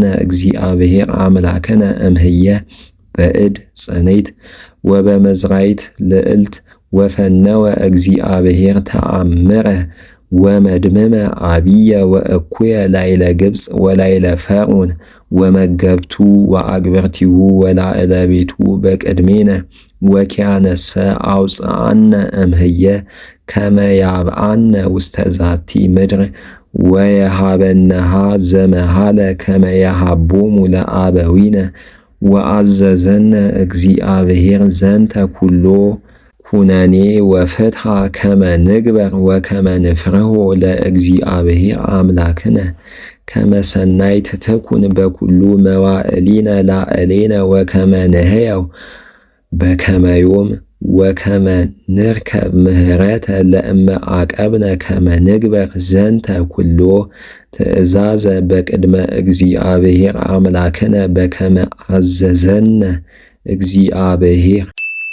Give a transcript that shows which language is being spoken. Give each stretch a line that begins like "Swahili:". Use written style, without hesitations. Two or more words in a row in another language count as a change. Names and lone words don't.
Geez: እግዚአብሔር አምላክነ እምህየ በእድ ጽንዕት ወበመዝራይት ልዕልት ወፈነወ እግዚአብሔር ተአምረ ወመድምመ አብየ ወእኩየ ላዕለ ግብፅ ወላዕለ ፈርዖን ወመገብቱ ወአግብርቲሁ ወላዕለ ቤቱ በቅድሜነ ወኪያነሰ አውፅአነ እምህየ ከመ ያብአነ ውስተ ዛቲ ምድር ወየሃበነሃ ዘመሃለ ከመ የሃቦሙ ለአበዊነ ወአዘዘነ እግዚአብሔር ዘንተ ኩሎ ኩነኔ ወፍትሐ ከመ ንግበር ወከመ ንፍርሆ ለእግዚአብሔር አምላክነ ከመ ሰናይት ትኩን በኩሉ መዋዕሊነ ላዕሌነ ወከመ ንሕየው በከመ ዮም ወከመ ንርከብ ምህረተ ለእመ አቀብነ ከመ ንግበር ዘንተ ኩሎ ትእዛዘ በቅድመ እግዚአብሔር አምላክነ በከመ አዘዘነ እግዚአብሔር